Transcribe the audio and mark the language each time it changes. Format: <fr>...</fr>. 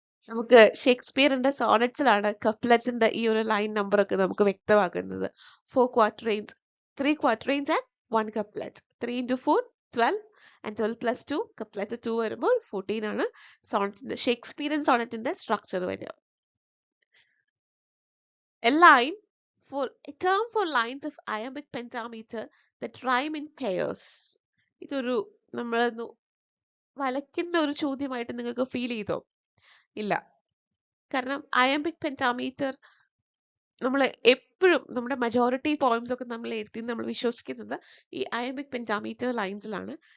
<ml>നമുക്ക് ഷേക്സ്പിയറിന്റെ സോണറ്റ്സിലാണ് കപ്ലെറ്റിന്റെ ഈ ഒരു ലൈൻ നമ്പർ ഒക്കെ നമുക്ക് വ്യക്തമാക്കുന്നത്.</ml> <en>4 quatrains, 3 quatrains and 1 couplet. 3 into 4 12 and 12 plus 2 couplet 2</en> <ml>വരുമ്പോൾ 14 ആണ് സോണറ്റിന്റെ ഷേക്സ്പിയറിയൻ സോണറ്റിന്റെ സ്ട്രക്ചർ വരിക.</ml> <en>A line for a term for lines of iambic pentameter that rhyme in pairs.</en> <ml>ഇതൊരു നമ്മളൊന്ന് വലയ്ക്കുന്ന ഒരു ചോദ്യമായിട്ട് നിങ്ങൾക്ക് ഫീൽ ചെയ്തോ? ഇല്ല, കാരണം അയംബിക് പെന്റാമീറ്റർ നമ്മൾ എപ്പോഴും നമ്മുടെ മജോറിറ്റി പോയിന്റ്സ് ഒക്കെ നമ്മൾ എഴുതി നമ്മൾ വിശ്വസിക്കുന്നത് ഈ അയംബിക് പെന്റാമീറ്റർ ലൈൻസിലാണ്.</ml>